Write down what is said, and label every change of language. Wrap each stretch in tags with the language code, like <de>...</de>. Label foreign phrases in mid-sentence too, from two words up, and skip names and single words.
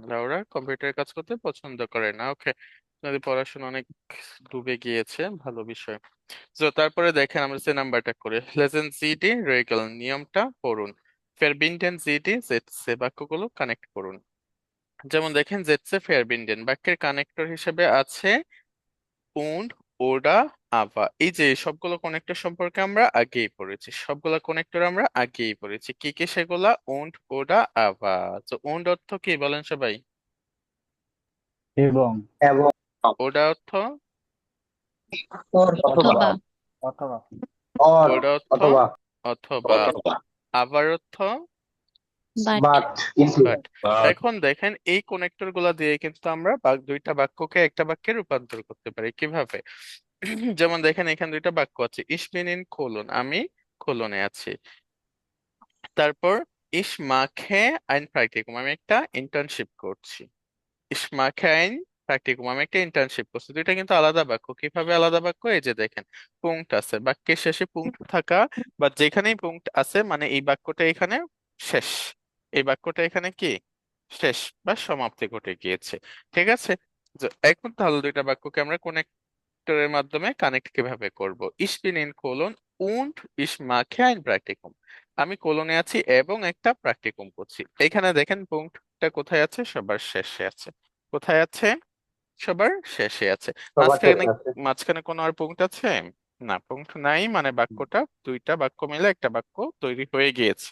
<bn>লাউরা কম্পিউটারে কাজ করতে পছন্দ করে না। ওকে, আপনাদের পড়াশোনা অনেক ডুবে গিয়েছে, ভালো বিষয়। তো তারপরে দেখেন আমরা যে নাম্বারটা করে</bn> <de>Lesen Sie die Regel,</de> <bn>নিয়মটা পড়ুন।</bn> <de>Verbinden Sie die Sätze,</de> <bn>বাক্যগুলো কানেক্ট করুন। যেমন দেখেন,</bn> <de>Sätze verbinden</de> <bn>বাক্যের কানেক্টর হিসেবে আছে</bn> <de>und, oder, aber।</de> <bn>এই যে সবগুলো কানেক্টর সম্পর্কে আমরা আগেই পড়েছি, সবগুলো কানেক্টর আমরা আগেই পড়েছি। কি কি সেগুলা?</bn> <de>und, oder, aber।</de> <bn>তো und অর্থ কি বলেন সবাই? এবং oder অর্থ? অথবা or oder অর্থ অথবা অথবা। aber অর্থ but কিন্তু বাট। এখন দেখেন, এই কানেক্টর গুলা দিয়ে কিন্তু আমরা দুইটা বাক্যকে একটা বাক্যে রূপান্তর করতে পারি। কিভাবে? যেমন দেখেন, এখানে দুইটা বাক্য আছে,</bn> <de>ich bin in কোলন,</de> <bn>আমি কোলনে আছি।</bn> <de>তারপর ich mache ein Praktikum,</de> <bn>আমি একটা ইন্টার্নশিপ করছি।</bn> <de>ich mache ein Praktikum,</de> <bn>আমি একটা ইন্টার্নশিপ করছি। দুইটা কিন্তু আলাদা বাক্য। কিভাবে আলাদা বাক্য? এই যে দেখেন, পুংট আছে, বাক্যের শেষে পুংট থাকা বা যেখানেই পুংট আছে মানে এই বাক্যটা এখানে শেষ, এই বাক্যটা এখানে কি শেষ বা সমাপ্তি ঘটে গিয়েছে। ঠিক আছে? তো এখন তাহলে দুইটা বাক্যকে আমরা কানেক্টরের মাধ্যমে কানেক্ট কিভাবে করব?</bn> <de>ich bin in কোলন und ich mache ein Praktikum,</de> <bn>আমি কোলনে আছি এবং একটা প্র্যাকটিকুম করছি। এখানে দেখেন পুংটটা কোথায় আছে? সবার শেষে আছে। কোথায় আছে? সবার শেষে আছে। সবার মাঝখানে, শেষে আছে। মাঝখানে কোনো আর পুংট আছে? না, পুংট নাই, মানে বাক্যটা দুইটা বাক্য মিলে একটা বাক্য তৈরি হয়ে গিয়েছে।</bn>